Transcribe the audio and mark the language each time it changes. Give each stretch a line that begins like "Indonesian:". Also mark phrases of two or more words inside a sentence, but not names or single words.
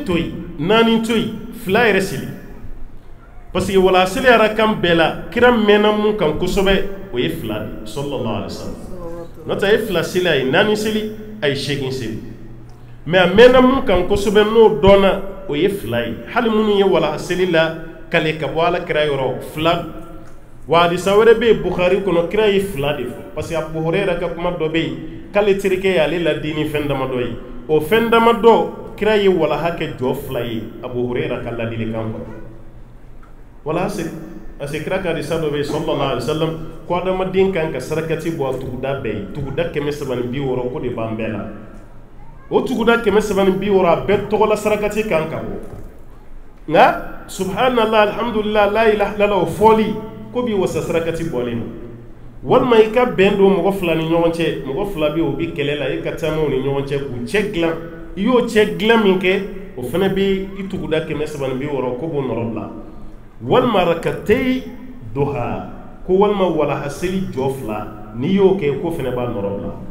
Bambara: to yen 4 to yen 2 yɛrɛ seli
French: parce que
Bambara: walahaseli yɛrɛ kan bɛɛ la kira mɛnna mun kan kosɛbɛ o ye 2 de
Arabic: صلى الله عليه وسلم
Bambara: n'o tɛ a ye 2 seli a ye 4 seli a ye 8 seli mais a mɛnna mun kan kosɛbɛ n'o dɔnna o ye 2 ye hali minnu ye walahaseli la kale ka bɔ ala kira yɔrɔ 2 wa hadisa wɛrɛ bɛ yen Bukhari kɔnɔ kira ye 2 de fɔ
French: parce que
Bambara: Abu Huraira ka kuma dɔ bɛ yen k'ale terikɛ ye ale ladini fɛn damadɔ ye o fɛn damadɔ kira ye walaha kɛ jɔ 2 ye Abu Huraira ka ladilikan kɔnɔ walahaseli
French: parce que
Bambara: kira ka hadisa dɔ bɛ yen
Arabic: صلى الله عليه وسلم
Bambara: ko adamaden kan ka sarakati bɔ a tuguda bɛɛ ye tuguda 360 ko de b'an bɛɛ la o tuguda 360 a bɛɛ tɔgɔla sarakati kan ka bɔ nka
Arabic: سبحان الله الحمد لله لا إله إلا الله
Bambara: o fɔli ko b'i wasa sarakati bɔlen walima i ka bɛn don mɔgɔ 2 ni ɲɔgɔn cɛ mɔgɔ 2 bɛ o bi kɛlɛ la i ka taamaw ni ɲɔgɔn cɛ k'u cɛ dilan i y'o cɛ dilan min kɛ o fana bɛ i tuguda 360 ko b'o nɔrɔ bila walima rakatei duha ko walima walahaseli jɔ 2 n'i y'o kɛ ko fana b'a nɔrɔ bila